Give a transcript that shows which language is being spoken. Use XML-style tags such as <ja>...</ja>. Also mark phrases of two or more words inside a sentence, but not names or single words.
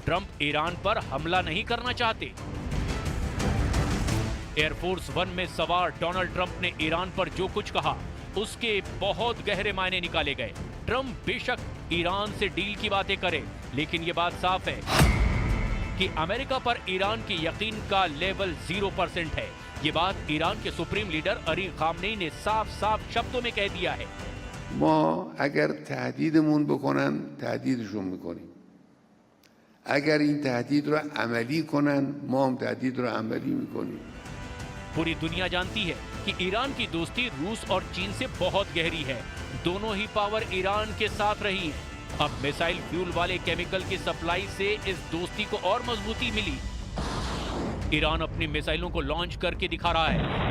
<hi>ट्रंप ईरान पर हमला नहीं करना चाहते। एयरफोर्स वन में सवार डोनाल्ड ट्रंप ने ईरान पर जो कुछ कहा उसके बहुत गहरे मायने निकाले गए। ट्रंप बेशक ईरान से डील की बातें करे, लेकिन यह बात साफ है कि अमेरिका पर ईरान की यकीन का लेवल 0% है। ये बात ईरान के</hi> <en>supreme leader</en> <hi>अली खामनेई ने साफ साफ शब्दों में कह दिया है।</hi> <fa>ما اگر تهدیدمون بکنن تهدیدشون میکنیم، اگر این تهدید رو عملی کنن ما هم تهدید رو عملی میکنیم।</fa> <hi>पूरी दुनिया जानती है कि ईरान की दोस्ती रूस और चीन से बहुत गहरी है। दोनों ही पावर ईरान के साथ रही है। अब</hi> <en>missile fuel</en> <hi>वाले केमिकल की सप्लाई से इस दोस्ती को और मजबूती मिली। ईरान अपनी मिसाइलों को लॉन्च करके दिखा रहा है।</hi>